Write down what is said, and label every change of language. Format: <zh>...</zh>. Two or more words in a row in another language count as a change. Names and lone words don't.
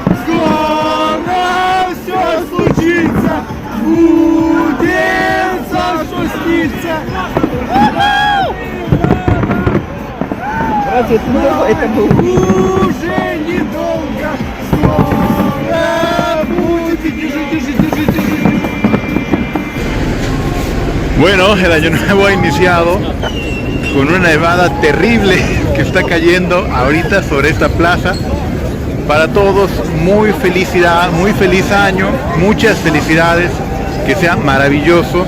<ru>Скоро все случится! Сбудется, что снится! Разве это было? Уже недолго! Скоро будет! Держи!</ru> <es>Bueno, el Año Nuevo ha iniciado con una nevada terrible que está cayendo ahorita sobre esta plaza. Para todos, muy feliz año, muchas felicidades, que sea maravilloso.</es>